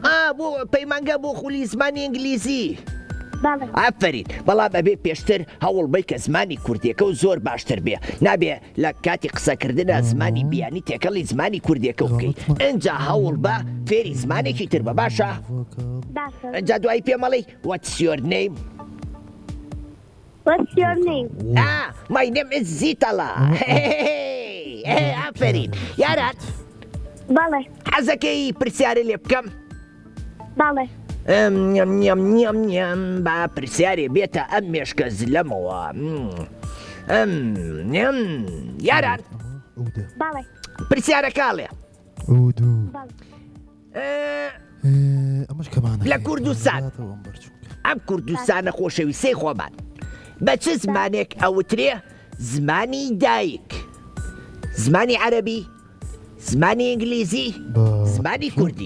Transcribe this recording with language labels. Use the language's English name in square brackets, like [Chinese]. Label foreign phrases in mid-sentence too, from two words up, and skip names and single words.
[Central Kurdish] بۆ پەیمانگە بۆ خولی زمانی ئینگلیزی ئافرین بەڵام ئەبێ پێشتر هەوڵ بی کە زمانی کوردیەکە و زۆر باشتر بێ نابێ لە کاتی قسەکردنە زمانی بیانی تێکەڵی زمانی کوردیەکە بکەیت ئەنجا هەوڵ بە فێری زمانێکی تر بە باشە ئەنجا دوایی پێمەڵی [English] What's your name? My name is [Central Kurdish] زیتەڵە ئافرین یاران حەزەکەی پرسیارە لێ بکەم با پرسیارێ بێتە ئەم مێشکە زلەمەوە یاران پرسیارە کاڵێ لە کوردستان ئەم کوردستانە خۆشەویستەی خۆمان بە چ زمانێک ئەوترێ زمانی دایک زمانی عەرەبی زمانی ئینگلیزی زمانی کوردی